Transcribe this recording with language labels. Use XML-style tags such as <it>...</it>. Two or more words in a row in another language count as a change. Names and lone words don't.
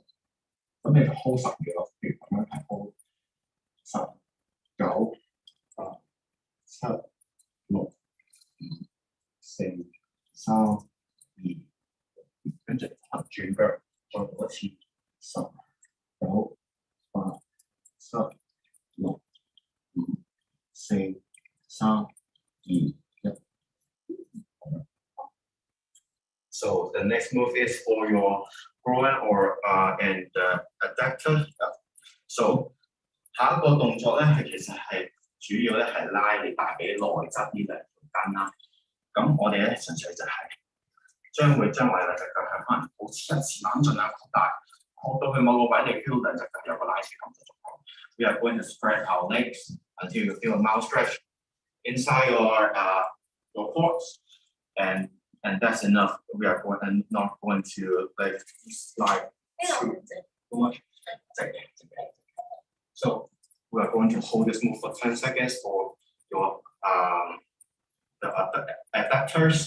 <yue>咁你就 hold 10秒咯，譬如咁樣係 hold</yue> <en>10、9、8、7、6、5、4、3、2，</en> <yue>跟住轉腳，再做一次</yue> <en>10、9、8、7、6、5、4、3、2、1。So the next move is for your groin or and adductor.</en> <yue>So 下一個動作咧，係其實係主要咧係拉你大髀內側呢兩條筋啦。咁我哋咧純粹就係將我哋兩隻腳係可能好似一次攬盡啊擴大，擴到去某個位你 feel 兩隻腳有個拉扯感嘅狀況。</yue> <en>We are going to spread our legs until you feel a mild stretch inside your quads, and that's enough. We are not going to like slide too much. So we are going to hold this move for 10 seconds for your the adductors.</en>